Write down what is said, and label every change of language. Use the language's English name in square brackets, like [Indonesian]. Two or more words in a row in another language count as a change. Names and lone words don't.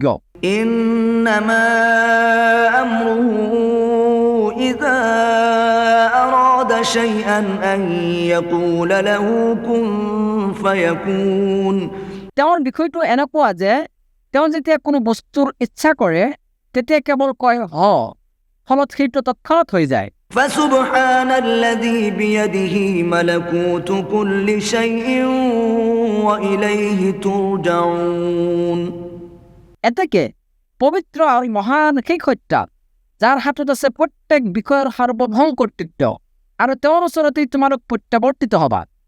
[Arabic] إنما أمره إذا أراد شيئا أن يقول له كن فيكون [Assamese] তেওঁৰ বিষয়টো এনেকুৱা যে তেওঁ যেতিয়া কোনো বস্তুৰ ইচ্ছা কৰে তেতিয়া কেৱল কয় হ ফলত সেইটো তৎক্ষণাৎ হৈ যায় [Arabic] فسبحان الذي بيده ملكوت كل شيء وإليه ترجعون [Assamese] এতেকে পবিত্ৰ আৰু মহান সেই সত্তা যাৰ হাতত আছে প্ৰত্যেক বিষয়ৰ সাৰ্বভৌম কৰ্তৃত্ব আৰু তেওঁৰ ওচৰতেই তোমালোক প্ৰত্যাৱৰ্তিত হবা